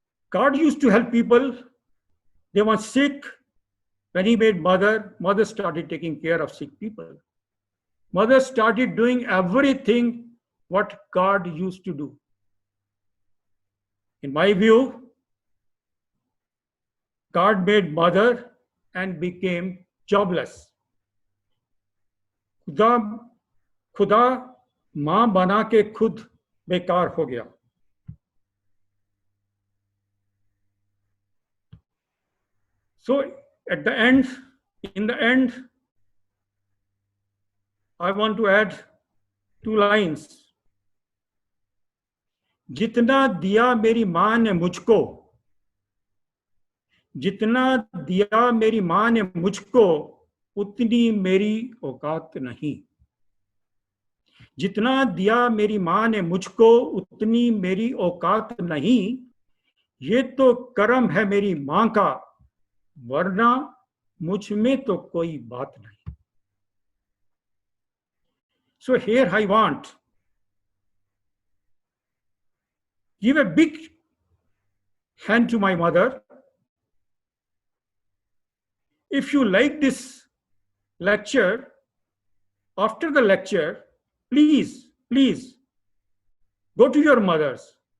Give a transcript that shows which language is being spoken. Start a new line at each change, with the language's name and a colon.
English: God used to help people, they were sick. When he made mother started taking care of sick people. Mother started doing everything what God used to do. In my view, God made mother and became jobless.
Hindi: खुदा मां बना के खुद बेकार हो गया.
English: So in the end, I want to add 2 lines.
Hindi: जितना दिया मेरी मां ने मुझको, जितना दिया मेरी मां ने मुझको, उतनी मेरी औकात नहीं. जितना दिया मेरी मां ने मुझको, उतनी मेरी औकात नहीं. ये तो कर्म है मेरी मां का, वरना मुझ में तो कोई बात नहीं.
English: So here I want give a big hand to my mother. If you like this lecture, after the lecture, please go to your mothers.